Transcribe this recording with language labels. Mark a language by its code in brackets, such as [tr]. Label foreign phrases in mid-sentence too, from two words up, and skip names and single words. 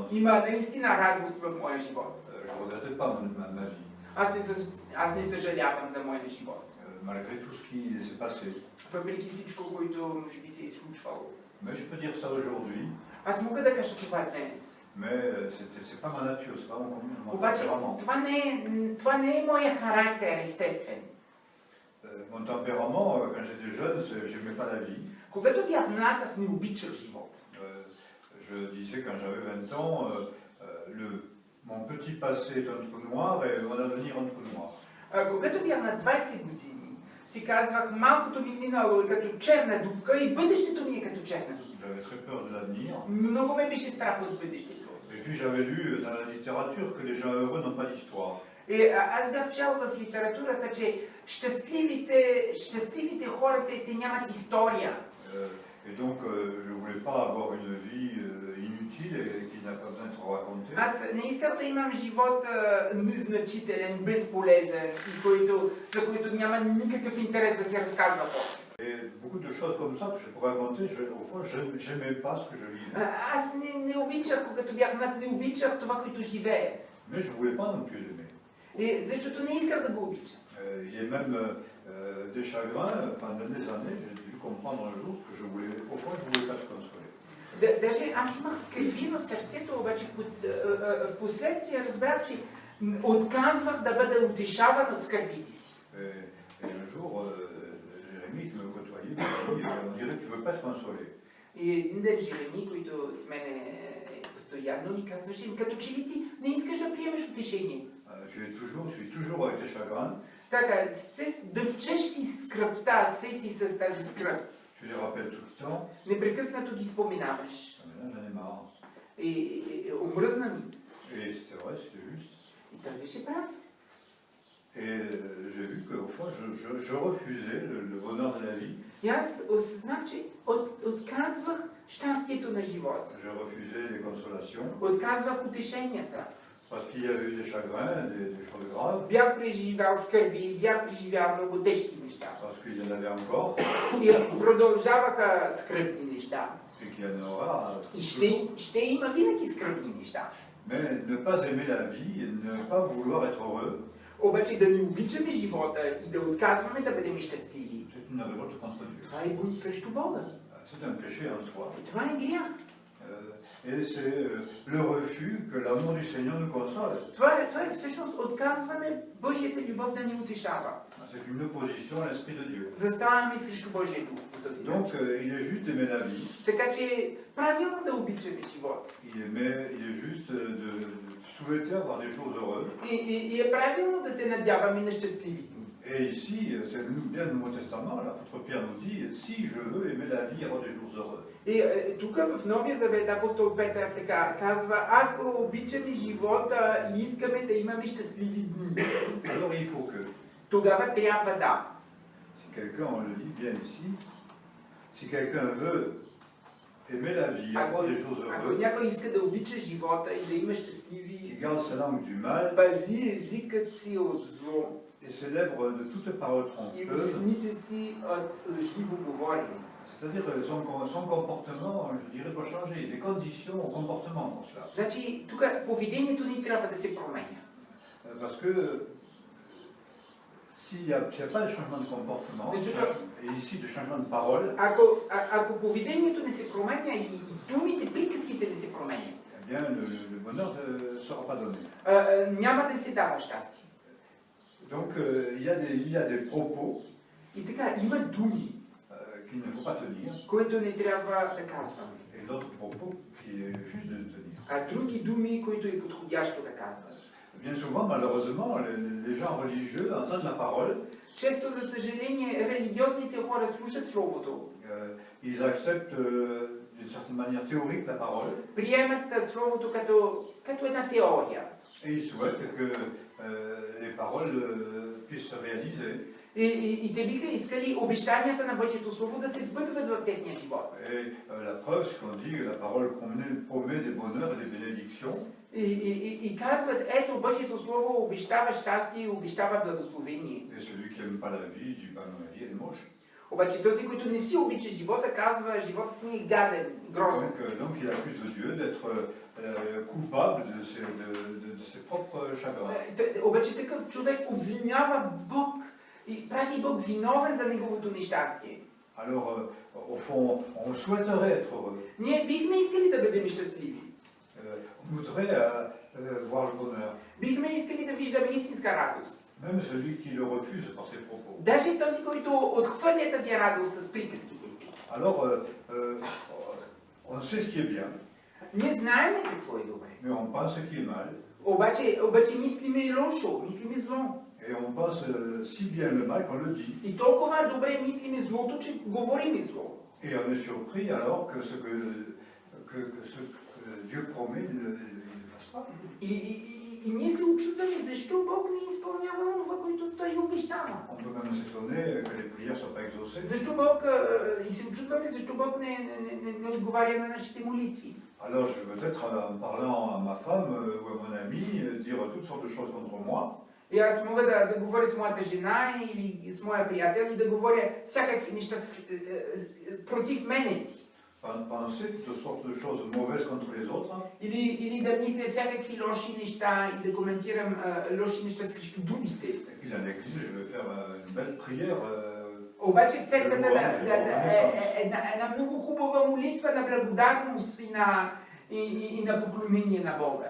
[bg] Има наистина радост в моя живот. [fr] Je ne regrette pas ma vie. [bg] Аз не съжалявам за моя живот. [fr] Malgré tout ce qui s'est passé. [bg] Въпреки всичко, което може би се е случвало. [fr] Mais je peux dire ça aujourd'hui. [bg] Аз мога да кажа това днес. [fr] Mais c'est pas ma nature, c'est pas mon Обаче tempérament. [bg] това не е моя характер, естествен. [fr] Mon tempérament, quand j'étais jeune, j'aimais pas la vie. [bg] Когато бях млад, аз не обичах живот. [fr] Je disais quand j'avais 20 ans, Mon petit passé est un trou noir et mon avenir un trou noir. [bg] Когато бях на 20 години, си казвах, малкото ми минало е като черна дупка и бъдещето ми е като черна дупка. [fr] J'avais très peur de l'avenir. [bg] Много ме беше страх от бъдещето. [fr] Et puis j'avais lu dans la littérature que les gens heureux n'ont pas d'histoire. [bg] И аз бях чел в литературата, че щастливите хора, те нямат история. [fr] Et donc je ne voulais pas avoir une vie inutile et qui n'a pas besoin d'être racontée. [bg] Аз не исках да имам живот незначителен, безполезен и за който няма никакъв интерес да се разказва после. [fr] Et beaucoup de choses comme ça que je pourrais raconter, au fond, je n'aimais pas ce que je vivais. [bg] Аз не обичах, когато бях млад, не обичах това, което живея. [fr] Mais je ne voulais pas non plus l'aimer. [bg] И защото не исках да го обичам. [fr] Il y a même des chagrins, pendant des années, j'ai dû comprendre un jour que je voulais, au fond, je ne voulais pas te consoler. [bg] Даже аз имах скърби в сърцето, обаче в последствие разбрах, че отказвах да бъда утешаван от скърбите си. [fr] Et un jour, Jérémy, qui me côtoyait, me dit, on dirait que tu ne veux pas te consoler. [bg] И един ден Жереми, който с мене постоянно ми казваше, като че ли ти не искаш да приемеш утешение. [fr] Tu suis toujours avec tes chagrins. [bg] Така, дъвчеш си скръпта, си с тази скръп. [fr] Tu les rappelles tout le temps. [bg] Непрекъснато ги споменаваш. [fr] Maintenant, j'en ai marre. [bg] И омръзна ми. [fr] Et c'était vrai, c'était juste. [bg] И той беше прав. [fr] Et j'ai vu qu'au fond, je refusais le bonheur de la vie. [bg] И аз осъзнах, че отказвах щастието на живота. [fr] Je refusais les consolations. [bg] Отказвах утешенията. [fr] Parce qu'il y avait eu des chagrins, des choses graves. [bg] Бях преживял скърби, бях преживял много тежки неща. [fr] Parce qu'il y en avait encore. [bg] И продължаваха скръбни неща. [fr] Et qu'il y en aura. [bg] И ще има винаги скръбни неща. [fr] Mais ne pas aimer la vie et ne pas vouloir être heureux. [bg] Обаче да не обичаме живота и да отказваме да бъдем щастливи. [fr] C'est une révolte contre Dieu. [bg] Това е бунт срещу Бога. [fr] C'est un péché en soi. [bg] И това е грях. [fr] Et c'est le refus que l'amour du Seigneur nous console. [bg] Това е всъщност отказване Божията любов да ни утешава. [fr] C'est une opposition à l'Esprit de Dieu. [bg] Заставаме срещу Божия дух по този Donc начин. [fr] il est juste d'aimer la vie. [bg] Така че правилно да обичаме живот. [fr] Il est juste de souhaiter avoir des choses heureuses. [bg] И е правилно да се надяваме на щастливи дни. [fr] Et ici, c'est bien le Nouveau Testament, l'apôtre Pierre nous dit, si je veux aimer la vie et avoir des jours heureux. [bg] И тук в Новия Завет апостол Петър така казва, ако обичаме живота и искаме да имаме щастливи дни, [fr] Alors il faut que, [bg] тогава трябва да. [fr] si quelqu'un, on le dit bien ici, si quelqu'un veut aimer la vie, avoir des jours Ако heureux, [bg] някой иска да обича живота и да има qui щастливи, [fr] garde sa langue du mal [bg] пази езикът си от зло [fr] et se lèvre de toute parole и trompeuse, [bg] устните си от лъжливо говорене. [fr] c'est-à-dire son comportement, je dirais, doit changer, des conditions au comportement pour cela. [bg] Значи, тук поведението ни трябва да се променя. [fr] Parce que s'il n'y a pas de changement de comportement, et ici de changement de parole, [bg] Ако поведението не се променя и думите, приказките не се променят, [fr] eh bien le bonheur ne sera pas donné. [bg] няма да се дава щастие. [fr] Donc il y a des propos [bg] И така, има думи, [fr] qu'il ne faut pas tenir, [bg] които не трябва да казваме, [fr] et d'autres propos qui est juste de tenir. [bg] а други думи, които е подходящо да казваме. [fr] Bien souvent, malheureusement, les gens religieux entendent la parole, [bg] Често, за съжаление, религиозните хора слушат Словото, [fr] ils acceptent d'une certaine manière théorique la parole, [bg] приемат Словото като една теория. [fr] et ils souhaitent que les paroles puissent se réaliser. [bg] И те биха искали обещанията на Божието Слово да се сбъдват в техния живот. [fr] Et la preuve, c'est qu'on dit que la parole promet des bonheurs et des bénédictions. [bg] И казват, ето Божието Слово обещава щастие и обещава благословение. [fr] Et celui qui n'aime pas la vie dit, bah non, la vie elle est moche. [bg] Обаче този, който не си обича живота, казва, животът ни е гаден, грозен. [fr] Donc il accuse Dieu d'être coupable de ses propres chagrins. [bg] Обаче такъв човек обвинява Бог и прави Бог виновен за неговото нещастие. [fr] Alors, au fond, on souhaiterait être heureux. [bg] Ние бихме искали да бъдем щастливи. [fr] On voudrait voir le bonheur. [bg] Бихме искали да виждаме истинска радост. [fr] Même celui qui le refuse par ses propos. [bg] Даже този, който отхвърля тази радост с приказките си. [fr] Alors, on sait ce qui est bien, [bg] Ние знаем какво е добре. [fr] mais on pense ce qui est mal. [bg] Обаче мислиме и лошо, мислиме зло. [fr] Et on pense si bien le mal qu'on le dit. [bg] И толкова добре мислиме злото, че говориме зло. [fr] Et on est surpris alors que ce que Dieu promet, il ne le fasse pas. [bg] И ние се очудваме защо Бог не изпълнява това, което Той обещава. [fr] On peut même s'étonner que les prières ne soient pas exaucées. [bg] Защо Бог, и се очудваме защо Бог не отговаря на нашите молитви. [fr] Alors je vais peut-être en parlant à ma femme ou à mon ami dire toutes sortes de choses contre moi. [bg] И аз мога да говоря с моята жена или с моя приятел и да говоря всякакви неща против мене си. [fr] Penser toutes sortes de choses mauvaises contre les autres. [bg] Или да мисля всякакви лоши неща и да коментирам лоши неща срещу другите. [fr] Et puis dans l'église, je vais faire une belle prière. [bg] Обаче в църквата една много хубава молитва на благодарност и на поклонение на Бога.